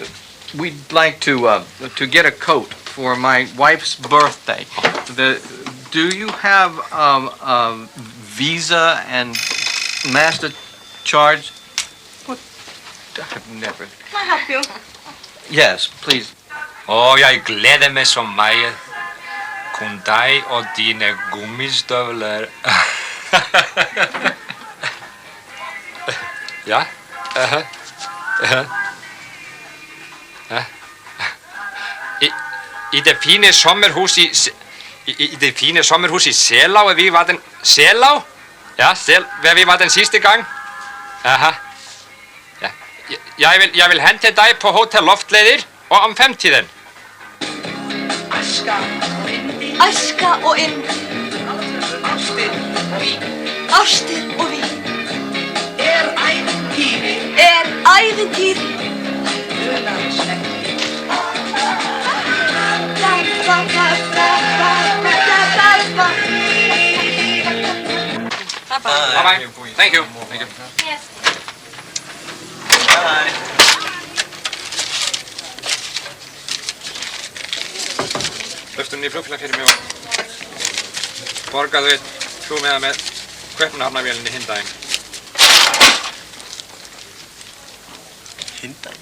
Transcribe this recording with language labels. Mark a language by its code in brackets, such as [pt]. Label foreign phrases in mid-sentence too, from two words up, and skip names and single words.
[en] We'd like to get a coat for my wife's birthday. Do you have Visa and Master charge? What? I've never. Can I help you? Yes, please. [da] Jeg glæder mig så meget. Kun dig og dine gummistøvler. Ja? I det fine sommerhus i det fine sommerhus i Selau, vi var den Selau? Ja, hvor vi var den sidste gang. Aha. Ja. Jeg vil hente dig på Hotel Loftleder og om 5-tiden. [is] Æska og yndi. Ástir og vín. Ævintýri. [en] Bye-bye. Thank you. Yes. Bye. [is] Löftu henni í flugfélag fyrir mig og borgaðu eitt flugmiða með Kaupmannahafnarvélinni hinn daginn. Hinn daginn?